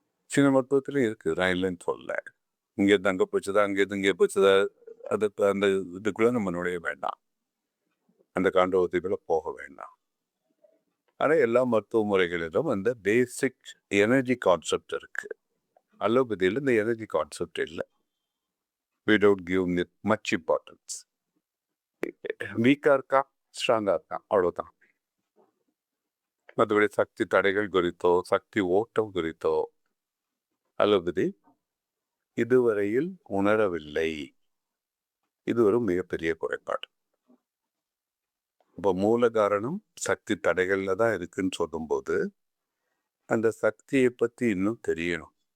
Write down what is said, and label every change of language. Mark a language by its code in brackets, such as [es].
[ta] சீன மருத்துவத்திலையும் இருக்குது, நான் இல்லைன்னு சொல்ல. இங்கேருந்து அங்கே போச்சுதா, அங்கேருந்து இங்கே போச்சுதா, அது அந்த இதுக்குள்ள நம்ம நுழைய வேண்டாம், அந்த காண்டோகத்துக்குள்ள போக வேண்டாம். ஆனால் எல்லா மருத்துவ முறைகளிலும் அந்த பேசிக் எனர்ஜி கான்செப்ட் இருக்கு. அலோபதியில் இந்த எனர்ஜி கான்செப்ட் இல்லை. [en] we don't give it much importance. [ta] வீக்கா இருக்கா, ஸ்ட்ராங்கா இருக்கா, அவ்வளவுதான். மற்றபடி சக்தி தடைகள் குறித்தோ சக்தி ஓட்டம் குறித்தோ அலோபதி இதுவரையில் உணரவில்லை. இது ஒரு மிகப்பெரிய குறைபாடு. இப்போ மூல காரணம் சக்தி தடைகள்ல தான் இருக்குன்னு சொல்லும்போது அந்த சக்தியை பத்தி இன்னும் தெரியணும்.